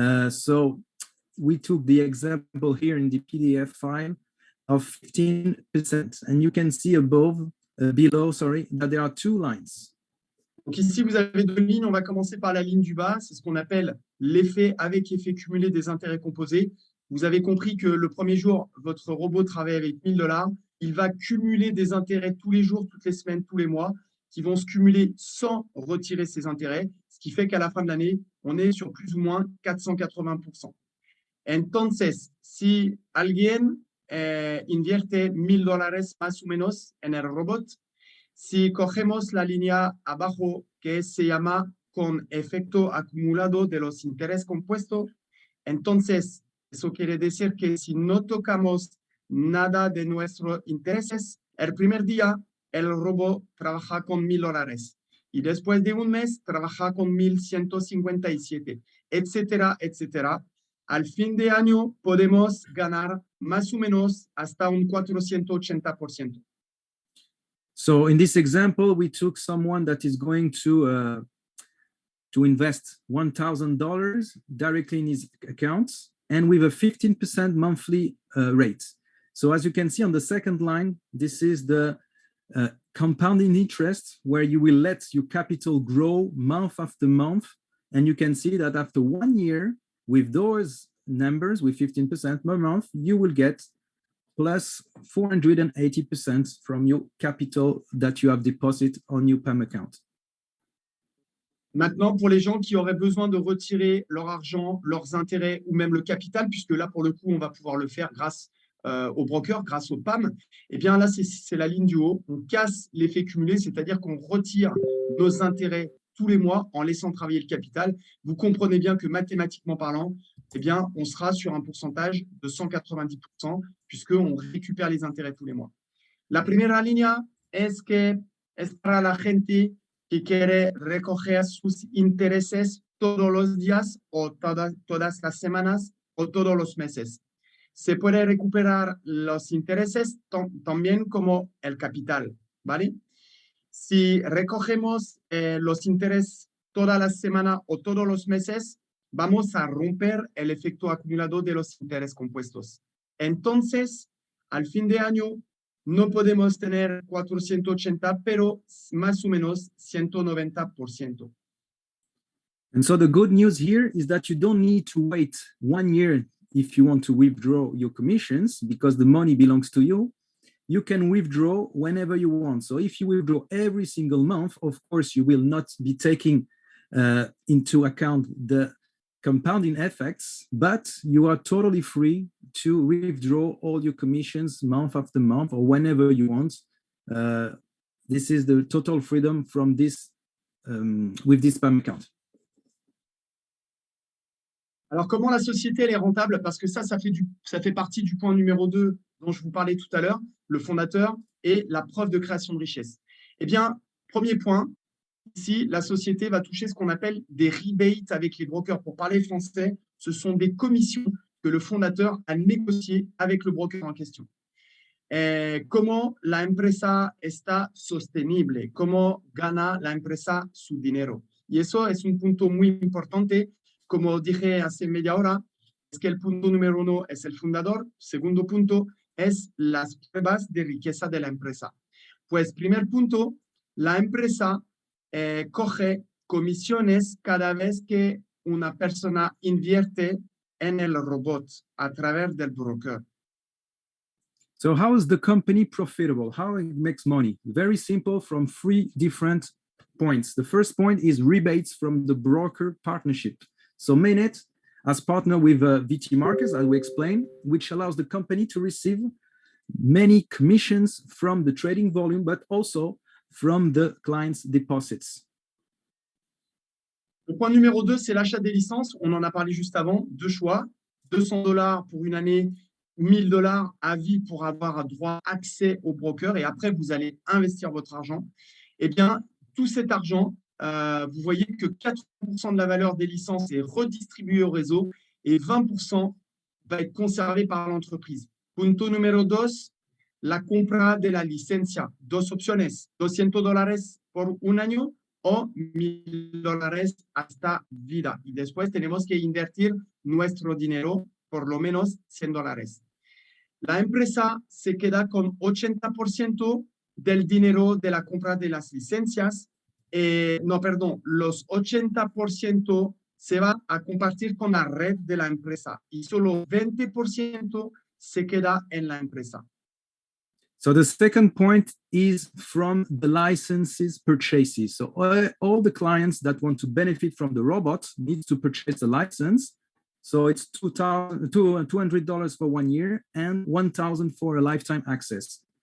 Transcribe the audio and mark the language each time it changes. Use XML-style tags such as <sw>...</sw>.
<en>So we took the example here in the PDF file of 15%, and you can see below, that there are two lines.</en> <fr>Donc ici, vous avez deux lignes. On va commencer par la ligne du bas. C'est ce qu'on appelle l'effet avec effet cumulé des intérêts composés. Vous avez compris que le premier jour, votre robot travaille avec $1,000. Il va cumuler des intérêts tous les jours, toutes les semaines, tous les mois, qui vont se cumuler sans retirer ces intérêts, ce qui fait qu'à la fin de l'année, on est sur plus ou moins 480%.</fr> <es>Entonces, si alguien invierte $1,000 más o menos en el robot, si cogemos la línea abajo que se llama con efecto acumulado de los intereses compuestos, entonces eso quiere decir que si no tocamos nada de nuestros intereses, el primer día el robot trabaja con $1,000 y después de un mes trabaja con 1,157, etcétera, etcétera. Al fin de año podemos ganar más o menos hasta un 480%.</es> <en>So in this example, we took someone that is going to invest $1,000 directly in his accounts and with a 15% monthly rate. So as you can see on the second line, this is the compounding interest where you will let your capital grow month after month. And you can see that after 1 year with those numbers, with 15% per month, you will get plus 480% from your capital that you have deposited on your PEM account.</en> <fr>Maintenant, pour les gens qui auraient besoin de retirer leur argent, leurs intérêts ou même le capital, puisque là, pour le coup, on va pouvoir le faire grâce au broker, grâce au PAM, eh bien là, c'est la ligne du haut. On casse l'effet cumulé, c'est-à-dire qu'on retire nos intérêts tous les mois en laissant travailler le capital. Vous comprenez bien que mathématiquement parlant, eh bien, on sera sur un pourcentage de 190%, puisqu'on récupère les intérêts tous les mois.</fr> <es>La primera línea es que es para la gente que quiere recoger sus intereses todos los días o todas las semanas o todos los meses. Se puede recuperar los intereses también como el capital, ¿vale? Si recogemos los intereses todas las semanas o todos los meses, vamos a romper el efecto acumulado de los intereses compuestos. Entonces, al fin de año, no podemos tener 480, pero más o menos 190%.</es> <en>And so the good news here is that you don't need to wait 1 year if you want to withdraw your commissions because the money belongs to you. You can withdraw whenever you want. So if you withdraw every single month, of course, you will not be taking into account the compounding effects, but you are totally free to withdraw all your commissions month after month or whenever you want. This is the total freedom from this with this PAM account.</en> <fr>Alors, comment la société elle est rentable? Parce que ça fait partie du point numéro 2 dont je vous parlais tout à l'heure, le fondateur et la preuve de création de richesse. Eh bien, premier point, ici, la société va toucher ce qu'on appelle des rebates avec les brokers. Pour parler français, ce sont des commissions que le fondateur a négociées avec le broker en question.</fr> <es>¿Cómo la empresa está sostenible? ¿Cómo gana la empresa su dinero? Y eso es un punto muy importante. Como dije hace media hora, es que el punto número 1 es el fundador. Segundo punto es las pruebas de riqueza de la empresa. Pues primer punto, la empresa coge comisiones cada vez que una persona invierte en el robot a través del broker.</es> <en>So how is the company profitable? How it makes money? Very simple from 3 different points. The first point is rebates from the broker partnership. So Mainnet as partner with VT Markets, as we explained, which allows the company to receive many commissions from the trading volume, but also from the client's deposits.</en> <fr>Le point numéro 2, c'est l'achat des licences. On en a parlé juste avant. Deux choix, $200 pour une année, $1000 à vie pour avoir droit accès au broker. Et après, vous allez investir votre argent. Eh bien, tout cet argent, vous voyez que 80% de la valeur des licences est redistribuée au réseau et 20% va être conservé par l'entreprise.</fr> <es>Punto número 2, la compra de la licencia. Dos opciones, $200 por un año o $1000 hasta vida. Y después tenemos que invertir nuestro dinero, por lo menos $100. La empresa se queda con 80% del dinero de la compra de las licencias. Los 80% se va a compartir con la red de la empresa y solo 20% se queda en la empresa.</es> <en>So the second point is from the licenses purchases. So all the clients that want to benefit from the robot need to purchase a license. So it's $200 for 1 year and $1,000 for a lifetime access.</en>